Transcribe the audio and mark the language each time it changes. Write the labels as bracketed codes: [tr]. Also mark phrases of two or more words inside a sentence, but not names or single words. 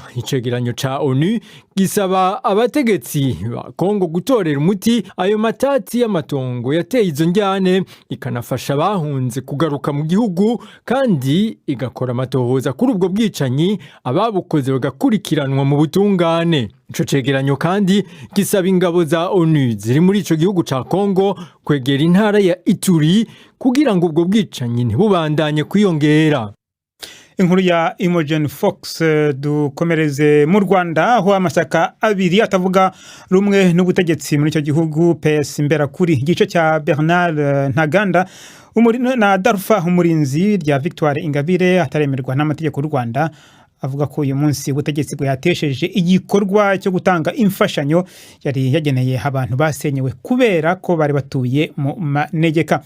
[rn] Icegeranyo ca ONU gisaba abategetsi ba Kongo gutorera umuti ayo matati y'amatongo yateye izo njyane, ikanafasha bahunze kugaruka mu gihugu kandi igakora amatohoza kuri ubwo bwicanyi, ababukoze bagakurikiranwa mu butungane. Ico cegeranyo kandi gisaba ingabo za ONU ziri muri ico gihugu ca Kongo kwegera intara ya Ituri kugira ngo ubwo bwicanyi ntibubandanye kwiyongera. Inkuru ya Imogen Fox. [rw] Dukomereze mu Rwanda aho amashyaka abiri atavuga rumwe n'ubutegetsi muri icyo gihugu, PS Imberakuri igice cya Bernard Ntaganda na Darufa umurinzi rya Victoire Ingabire ataremerwa n'amategeko y'u Rwanda, avuga ko uyu munsi ubutegetsi bwatesheje igikorwa cyo gutanga imfashanyo yari yageneye abantu basenyewe kubera ko bari batuye mu manegeka.